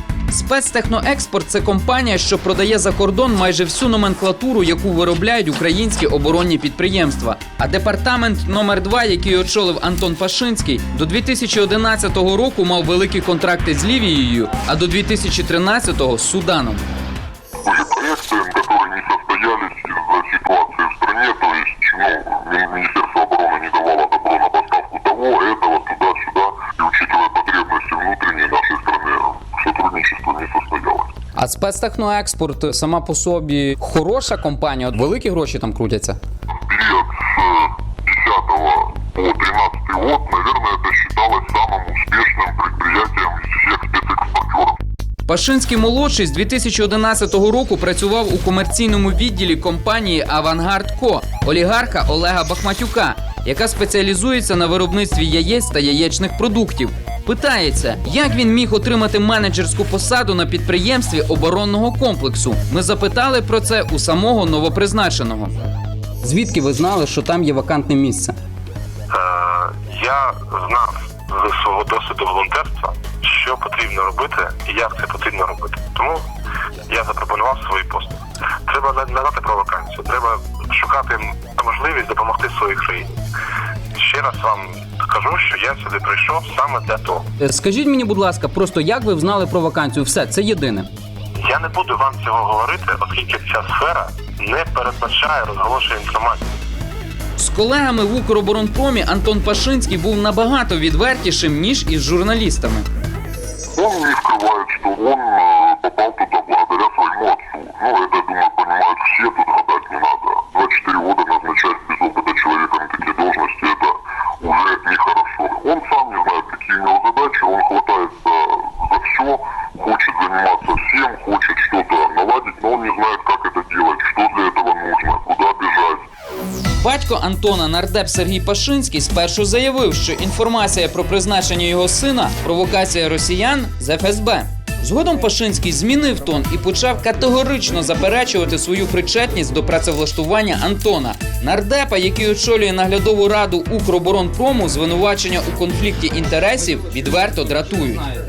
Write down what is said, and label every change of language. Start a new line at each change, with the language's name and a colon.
Ukrainian: «Спецтехноекспорт» – це компанія, що продає за кордон майже всю номенклатуру, яку виробляють українські оборонні підприємства. А департамент номер 2, який очолив Антон Пашинський, до 2011 року мав великі контракти з Лівією, а до 2013-го – з Суданом.
Russian: Проекты, которые не состоялись из-за ситуации в стране, то есть, Министерство обороны не давало добро на поставку того, этого, туда-сюда, и учитывая потребности внутренней нашей страны, сотрудничество не состоялось.
Ukrainian: А «Спецтехноекспорт» сама по собі хороша компанія? Великі гроші там крутяться?
Russian: Период с 10 по 13 год, наверное, это считалось самым успешным предприятием из всех спецэкспортеров.
Ukrainian: Пашинський-молодший з 2011 року працював у комерційному відділі компанії «Авангард Ко» олігарха Олега Бахматюка, яка спеціалізується на виробництві яєць та яєчних продуктів. Питається, як він міг отримати менеджерську посаду на підприємстві оборонного комплексу. Ми запитали про це у самого новопризначеного. Звідки ви знали, що там є вакантне місце? Я знав з свого досвіду волонтерства, що потрібно робити і як це потрібно робити. Тому я запропонував свої послуги. Треба не знати про вакансію, треба шукати можливість допомогти своїй країні. Ще раз вам кажу, що я сюди прийшов саме для того. Скажіть мені, будь ласка, просто як ви знали про вакансію? Все, це єдине. Я не буду вам цього говорити, оскільки ця сфера не передбачає розголошення інформації. З колегами в Укроборонпромі Антон Пашинський був набагато відвертішим, ніж із журналістами.
Russian: Он не скрывает, что он попал туда благодаря своему отцу. Ну, это, думаю, понимают все, тут гадать не надо. 24 года назначать без опыта человека на такие должности, это уже нехорошо. Он сам не знает, какие у него задачи, он хватается за все, хочет заниматься всем, хочет что-то наладить, но он не знает, как это делать, что для этого нужно, куда бежать.
Ukrainian: Батько Антона, нардеп Сергій Пашинський, спершу заявив, що інформація про призначення його сина – провокація росіян з ФСБ. Згодом Пашинський змінив тон і почав категорично заперечувати свою причетність до працевлаштування Антона. Нардепа, який очолює наглядову раду Укроборонпрому, звинувачення у конфлікті інтересів відверто дратують.